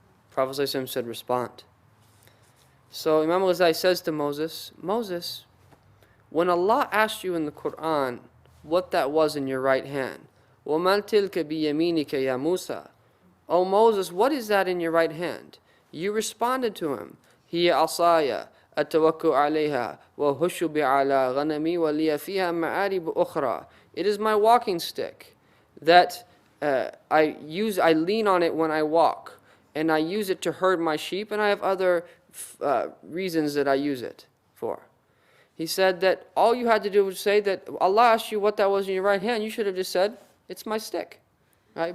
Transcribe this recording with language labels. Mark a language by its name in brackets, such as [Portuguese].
[English] Prophet ﷺ said, respond. So Imam Ghazali says to Moses, Moses, when Allah asked you in the Quran what that was in your right hand, [Arabic] وَمَا تِلْكَ بِيَمِينِكَ يَا مُوسَى, [English] O Moses, what is that in your right hand? You responded to him, [Arabic] هِيَ عَصَايَ أَتَوَكُّ عَلَيْهَا وَهُشُّ بِعَلَى غَنَمِي وَلِيَ فِيهَا مَعَارِبُ أُخْرَى. [English] It is my walking stick that I lean on it when I walk, and I use it to herd my sheep, and I have other reasons that I use it for. He said that all you had to do was say that Allah asked you what that was in your right hand. You should have just said, it's my stick. Right?